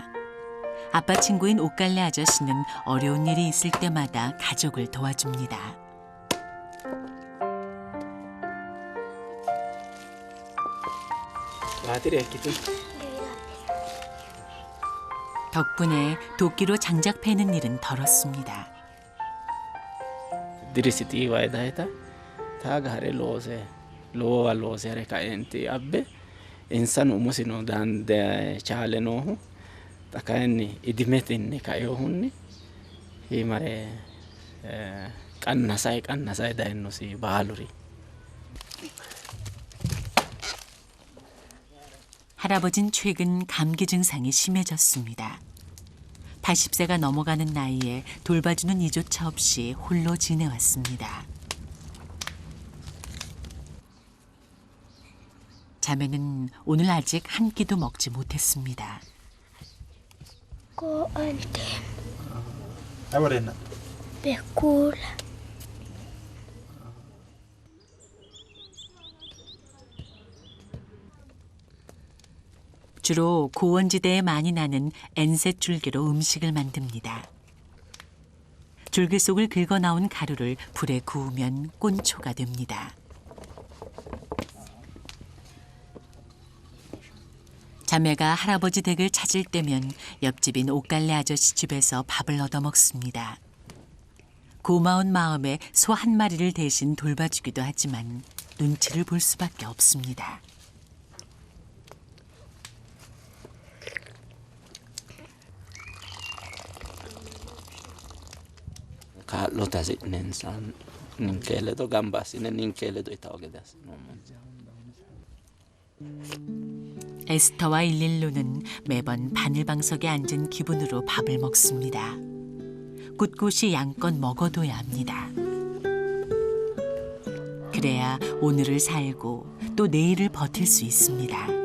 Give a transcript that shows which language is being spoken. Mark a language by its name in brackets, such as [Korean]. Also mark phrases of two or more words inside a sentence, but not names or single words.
[Korean] 아빠 친구인 옷갈래 아저씨는 어려운 일이 있을 때마다 가족을 도와줍니다. 덕분에 도끼로 장작 패는 일은 덜었습니다. [Sidamo] Dirisitii waaydaayita taaga hare loowa loose hare ka'eenti abbe insano umusino dande chaale noohu xa kayinni idimetinni kaeyohunni himare qannasay dayennosi baaluri. [Korean] 할아버진 최근 감기 증상이 심해졌습니다. 80세가 넘어가는 나이에 돌봐주는 이조차 없이 홀로 지내왔습니다. 자매는 오늘 아직 한 끼도 먹지 못했습니다. [Sidamo] Ko ante Amarena. bekkuulla. [Korean] 주로 고원지대에 많이 나는 엔셋 줄기로 음식을 만듭니다. 줄기 속을 긁어 나온 가루를 불에 구우면 꼰초가 됩니다. 자매가 할아버지 댁을 찾을 때면 옆집인 옷갈래 아저씨 집에서 밥을 얻어 먹습니다. 고마운 마음에 소 한 마리를 대신 돌봐주기도 하지만 눈치를 볼 수밖에 없습니다. [Sidamo] Kaa'lotasi ninsan ninkeeledo gamba assine ninkeeledo ita ogede assinoommo. [Korean] 에스터와 일릴로는 매번 바늘방석에 앉은 기분으로 밥을 먹습니다. 꿋꿋이 양껏 먹어둬야 합니다. 그래야 오늘을 살고 또 내일을 버틸 수 있습니다.